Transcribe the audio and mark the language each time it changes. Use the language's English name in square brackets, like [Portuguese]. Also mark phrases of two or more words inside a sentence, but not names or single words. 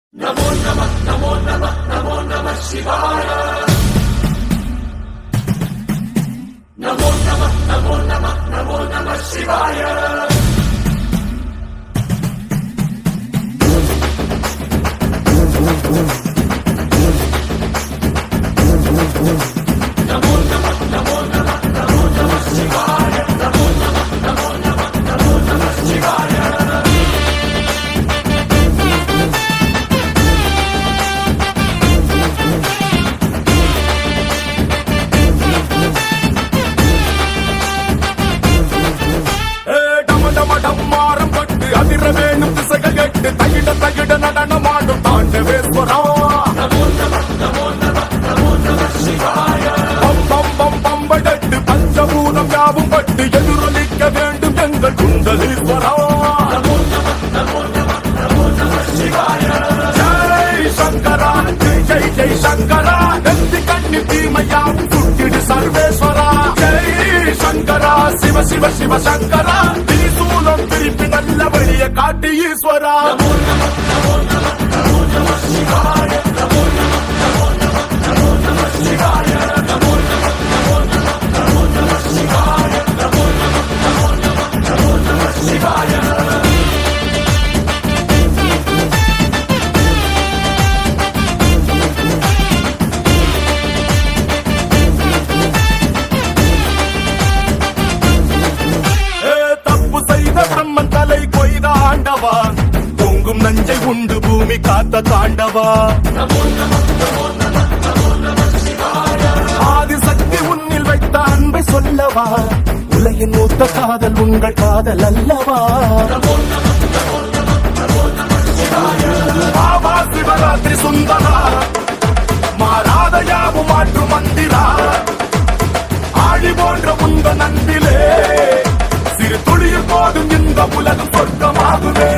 [Sanskrit] नमो नमः नमो नमः नमो नमः शिवाय नमो नमः नमो नमः नमो नमः शिवाय नमो नमः नमो नमः नमो नमः शिवाय नमो नमः नमो नमः नमो नमः शिवाय [Tamil] டம்மாரம் பட்டு அதிர வேணும் திசைகள் கட்டு தகிட தகிட நடனமாடும் தாண்டவேஸ்வரா [Sanskrit] नमो नमः नमो नमः नमो नमः शिवाय [Tamil] பம் பம் பம் பம்படட்டு பஞ்சபூதம் யாவும் பட்டு எதிரொலிக்க வேண்டும் எங்கள் குண்டலீஸ்வரா [Sanskrit] नमो नमः नमो नमः नमो नमः शिवाय [Tamil] ஜெய் சங்கரா ஜெய் ஜெய் ஜெய் சங்கரா நந்தி கண்ணி தீமையாவும் சுட்டிடு சர்வேஸ்வரா ஜெய் சங்கரா சிவ சிவ சிவ சங்கரா திரிசூலம் திருப்பி நல்ல வழிய காட்டி ஈஸ்வரா [Sanskrit] नमो नमः नमो नमः नमो नमः शिवाय नमो नमः नमो नमः नमो नमः शिवाय नमो नमः नमो नमः नमो नमः शिवाय नमो नमः नमो नमः नमो नमः शिवाय [Tamil] தப்பு செய்த பிரம்மன் தலை கொய்த ஆண்டவா பொங்கும் நஞ்சை உண்டு பூமி காத்த தாண்டவா [Sanskrit] नमो नमः नमो नमः नमो नमः शिवाय [Tamil] ஆதிசக்தி உன்னில் வைத்த அன்பை சொல்லவா உலகின் மூத்த காதல் உங்கள் காதல் அல்லவா [Sanskrit] नमो नमः नमो नमः नमो नमः शिवाय [Tamil] பாபா சிவராத்திரி சுந்தரா மாறாத யாவும் மாற்று மந்திரா ஆழி போன்ற உந்த நன்பிலே சிறு துளியில் போதும் இந்த உலகம் சொர்க்கமாகுமே